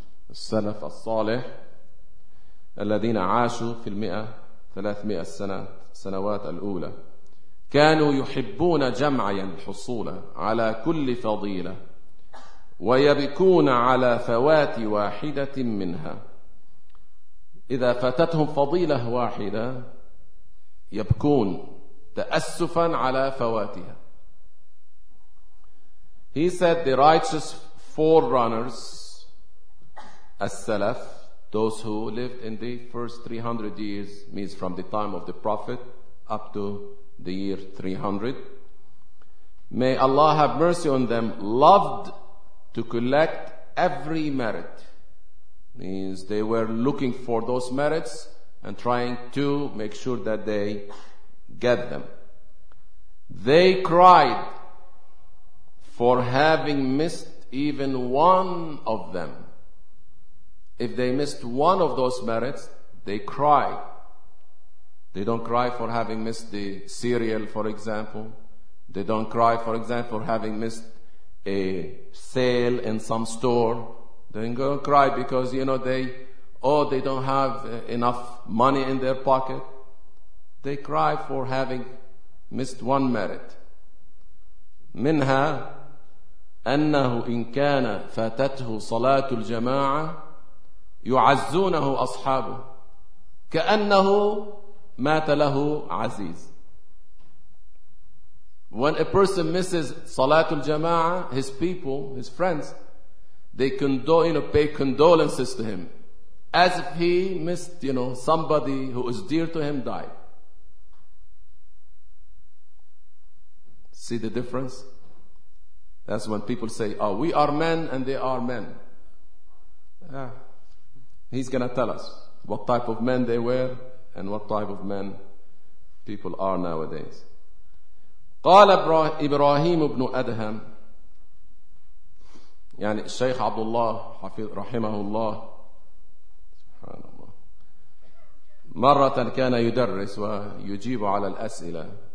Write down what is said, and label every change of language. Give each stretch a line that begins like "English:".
Arabic: السلف الصالح الذين عاشوا في المئة 300 سنة سنوات الأولى كانوا يحبون جمع الحصول على كل فضيلة ويبكون على فوات واحدة منها. إذا فاتتهم فضيلة واحدة يبكون تأسفا على فواتها.
English: He said the righteous forerunners, as-salaf, those who lived in the first 300 years, means from the time of the Prophet up to the year 300, may Allah have mercy on them, loved to collect every merit. Means they were looking for those merits and trying to make sure that they get them. They cried for having missed even one of them. If they missed one of those merits, they cry. They don't cry for having missed the cereal, for example. They don't cry, for example, for having missed a sale in some store. They don't go and cry because, you know, they don't have enough money in their pocket. They cry for having missed one merit.
Arabic: منها أنه إن كان فاتته صلاة الجماعة يعزونه أصحابه كأنه مات له عزيز.
English: When a person misses Salatul Jama'ah, his people, his friends, they pay condolences to him as if he missed, you know, somebody who is dear to him died. See the difference? That's when people say, oh, we are men and they are men. Yeah. He's going to tell us what type of men they were and what type of men people are nowadays.
Arabic: قال إبراهيم بن أدهم يعني الشيخ عبد الله حفظ رحمه الله سبحان الله مرة كان يدرس ويجيب على الأسئلة